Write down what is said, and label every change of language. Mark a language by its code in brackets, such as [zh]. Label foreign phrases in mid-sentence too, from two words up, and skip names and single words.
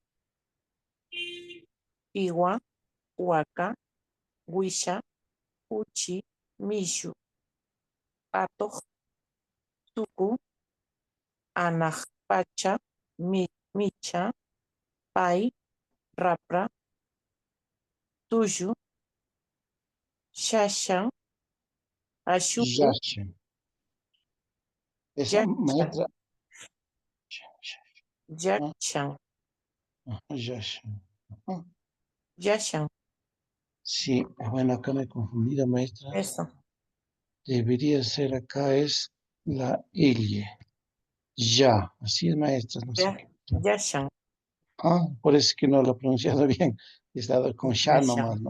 [qu] iwa, huaca, huisha, uchi, mishu, atoj, tuku, anajpacha, micha, pai, rapra, tuyu, shashan, ashuku, [es] Yashin. Esa yachan, maestra. Ah, yachan, ajá, Yashin. Ajá. yashan, Sí, bueno, acá me he confundido, maestra. eso, Debería ser acá es la L. Ya, así es, maestra, no sé qué. yashan, Ah, por eso es que no lo he pronunciado bien. He estado con Sha nomás, ¿no?